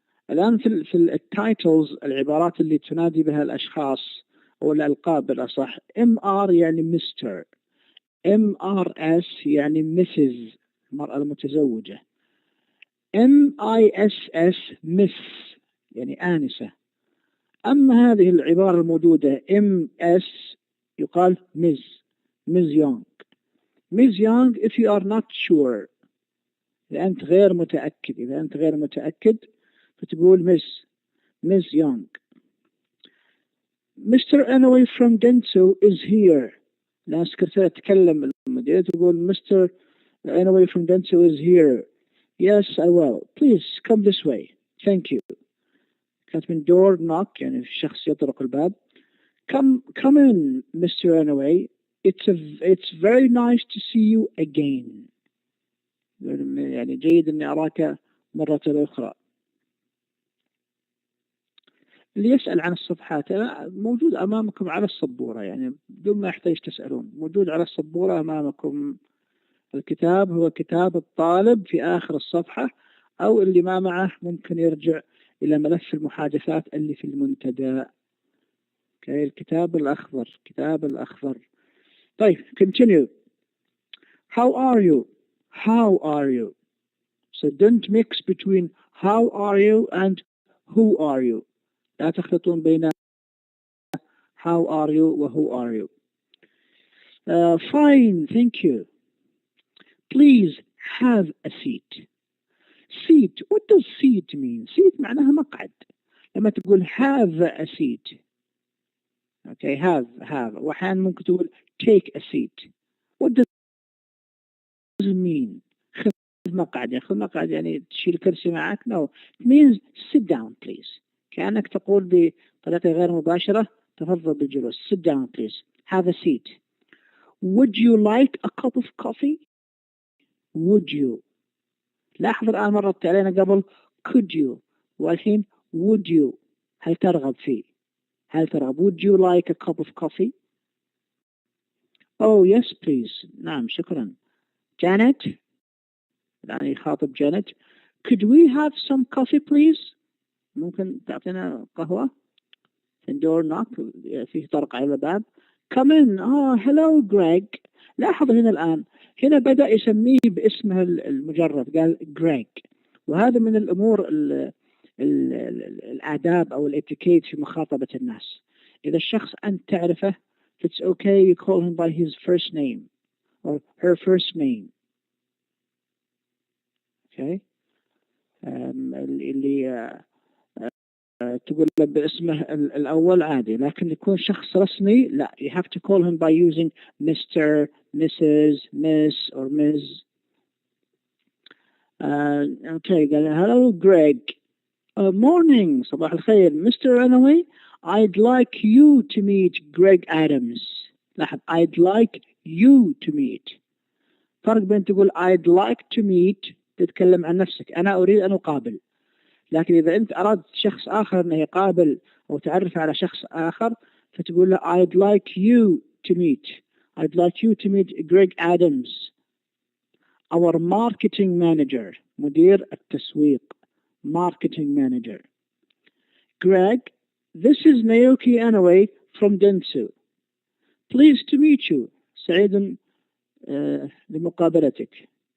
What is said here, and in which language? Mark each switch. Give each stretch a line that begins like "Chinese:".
Arabic: الآن في التايتلز، العبارات اللي تنادي بها الأشخاص أو الألقاب بالأصح، MR يعني Mr.
English: MRS يعني Mrs.
Arabic: المرأة المتزوجة. MISS Miss يعني آنسة. أما هذه العبارة الموجودة MS يقال Ms.
English: Ms Young. Ms Young if you are not sure،
Arabic: إذا أنت غير متأكد فتقول
English: Ms Young. Mr. Inoue from Dentsu is here.
Arabic: الآن سكرتيرة تتكلم المدير تقول Mr.
English: Inoue from Dentsu is here. Yes, I will. Please come this way. Thank you.
Arabic: كانت من door knock يعني الشخص يطرق الباب.
English: Come in, Mr. Inoue. It's very nice to see you again.
Arabic: يعني جيد أني أراك مرة أخرى. اللي يسأل عن الصفحات موجود أمامكم على السبورة، يعني بدون ما يحتاج تسألون، موجود على السبورة أمامكم الكتاب هو كتاب الطالب في آخر الصفحة، أو اللي ما معه ممكن يرجع إلى ملف المحادثات اللي في المنتدى. الكتاب الأخضر، كتاب الأخضر. طيب continue.
English: How are you? How are you? So don't mix between how are you and who are you.
Arabic: لا تخلطون بين
English: how are you
Arabic: و
English: who are you. Fine, thank you. Please have a seat. Seat, what does seat mean?
Arabic: Seat معناها مقعد. لما تقول
English: have a seat. Okay, have.
Arabic: وأحيانا ممكن تقول
English: take a seat. What does it mean?
Arabic: خذ مقعد، يعني خذ مقعد يعني تشيل كرسي معك.
English: No, it means sit down please.
Arabic: كأنك تقول بطريقة غير مباشرة تفضل بالجلوس.
English: Sit down please. Have a seat. Would you like a cup of coffee? Would you.
Arabic: لاحظ الآن مرت علينا قبل
English: could you،
Arabic: والحين
English: would you.
Arabic: هل ترغب فيه؟ هل ترغب؟
English: Would you like a cup of coffee? Oh yes please.
Arabic: نعم شكرا. Janet، الآن يخاطب Janet.
English: Could we have some coffee please?
Arabic: ممكن تعطينا قهوة؟ door knock، فيه طرق على الباب.
English: Come in. Oh hello Greg.
Arabic: لاحظ هنا الآن، هنا بدأ يسميه باسمه المجرد، قال Greg. وهذا من الأمور الآداب أو الاتيكيت في مخاطبة الناس. إذا الشخص أنت تعرفه
English: it's okay you call him by his first name or her first name. Okay.
Arabic: اللي تقول له باسمه الأول عادي، لكن يكون شخص رسمي لا،
English: you have to call him by using Mr, Mrs, Miss or Ms. Okay, hello Greg.
Arabic: Morning, صباح الخير.
English: Mr. Anyway, I'd like you to meet Greg Adams.
Arabic: لاحظ
English: I'd like you to meet.
Arabic: فرق بين تقول
English: I'd like to meet
Arabic: تتكلم عن نفسك، أنا أريد أن أقابل. لكن إذا أنت أردت شخص آخر أنه يقابل أو تعرف على شخص آخر فتقول له
English: I'd like you to meet. I'd like you to meet Greg Adams, our marketing manager.
Arabic: مدير التسويق.
English: Marketing manager. Greg, this is Naoki Anaway from Dentsu. Pleased to meet you.
Arabic: سعيد لمقابلتك.